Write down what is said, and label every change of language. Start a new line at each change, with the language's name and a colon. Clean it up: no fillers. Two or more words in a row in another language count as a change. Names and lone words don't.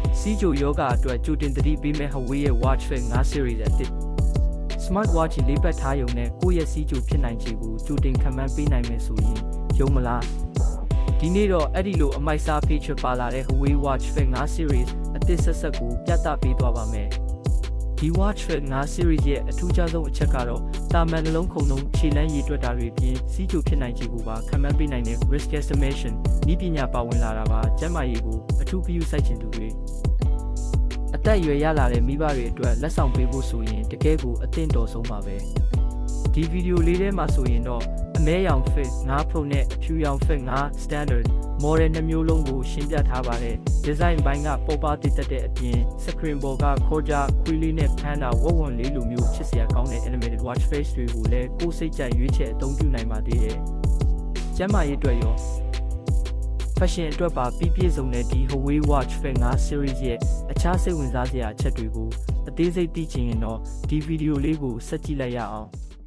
Burmese: စီဂျိုယောဂအတွက်ကြိုတင်သတိပေးမဲ့ Huawei ရဲ့ Watch Face 9 Series အသစ်
English: Smart Watch
Burmese: လေးပတ်ထားရုံနဲ့ကိုယ့်ရဲ့စီဂျိုဖြစ်နိုင်ခြေကိုကြိုတင်ခန့်မှန်းပေးနိုင်မယ်ဆိုရင်ယုံမလားဒီနေ့တော့အဲ့ဒီလိုအမိုက်စား feature ပါလာတဲ့ Huawei Watch Face 9 Series အသစ်ဆက်ကိုပြသပေးသွားပါမယ်ဒီ Watch Face 9 Series ရဲ့အထူးခြားဆုံးအချက်ကတော့တာမန်နှလုံးခုန်လုံးခြေလမ်းရည်တွက်တာတွေပြင်စီးကြိုဖြစ်နိုင်ခြေကိုပါခန့်မှန်းပေးနိုင်တဲ့
English: risk estimation
Burmese: နည်းပ ညာပါဝင်လာတာပါကျန်းမာရေးကိုအထူးပြုစိုက်ချင်သူတွေအသက်အရွယ်ရလာတဲ့မိဘတွေအတွက်လက်ဆောင်ပေးဖို့ဆိုရင်တကယ်ကိုအ သင့်တော်ဆုံးပါပဲဒီဗီဒီယိုလေးထဲမှာဆိုရင်တော့အမဲရောင် Face 9 Pro နဲ့အဖြူရောင် Face 9 Standard model 2 မျိုးလုံးကိုရှင်းပြထားပါတယ် design ဘိုင်းကပေါ်ပါတည်တဲ့အပြင် screen ပေါ်ကခေါ်ကြခွေးလေးနဲ့ဖမ်းတာဝက်ဝံလေးလိုမျိုးချစ်စရာကောင်းတဲ့
English: animated watch face
Burmese: တွေကိုလည်းကိုယ်စိတ်ကြိုက်ရွေးချယ်အသုံးပြုနိုင်ပါသေးတယ်ကျန်းမာရေးအတွက်ရော fashion အတွက်ပါပြည့်စုံတဲ့ဒီ Huawei Watch Face 9 series ရဲ့အခြားစိတ်ဝင်စားစရာအချက်တွေကိုအသေးစိတ်သိချင်ရင်တော့ဒီဗီဒီယိုလေးကိုဆက်ကြည့်လိုက်ရအောင်